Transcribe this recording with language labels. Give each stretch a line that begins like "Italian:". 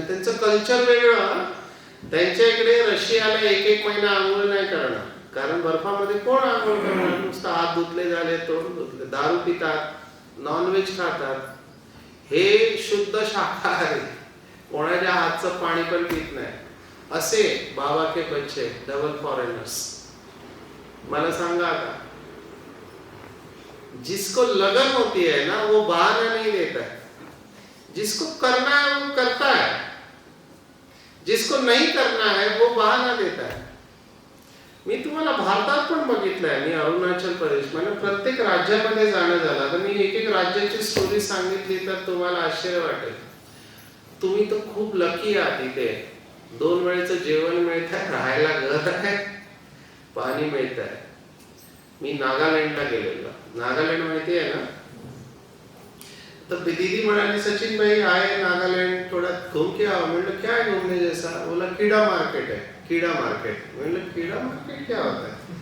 Marathi: त्यांचं कल्चर वेगळं. त्यांच्या इकडे रशियाला 1 महिना आंघोळ नाही करणार, कारण बर्फामध्ये कोण आंघोळ करणार? नुसतं हात धुतले झाले, तोंड धुतले. दारू पितात, नॉनव्हेज खातात. हे शुद्ध शाकाहारी, कोणाच्या हातचं पाणी पण पित नाही.
Hindi: असे बाबा के बच्चे डबल फॉरेनर्स.
Marathi: मला सांगा आता,
Hindi: जिसको लगन होती है ना, वो बहाना नहीं देता है. जिसको करना है वो करता है, जिसको नहीं करना है वो बहाना देता है.
Marathi: मी तुम्हाला भारतात पण बघितलंय. मी अरुणाचल प्रदेश, म्हणजे प्रत्येक राज्यामध्ये जाणं झालं. तर मी एक राज्याची स्टोरी सांगितली तर तुम्हाला आश्चर्य वाटेल. तुम्ही तर खूप लकी आहात. इथे 2 वेळेचं जेवण मिळतंय, राहायला घर आहे, पाणी मिळतंय. मी नागालँडला गेलेलो. नागालँड माहिती आहे ना? तर दीदी म्हणाली
Hindi: सचिन भाई आए नागालैंड, थोड़ा घूम के आओ. मतलब क्या है घूमने जैसा? बोला कीड़ा मार्केट है. कीड़ा मार्केट. मतलब कीड़ा मार्केट क्या होता है?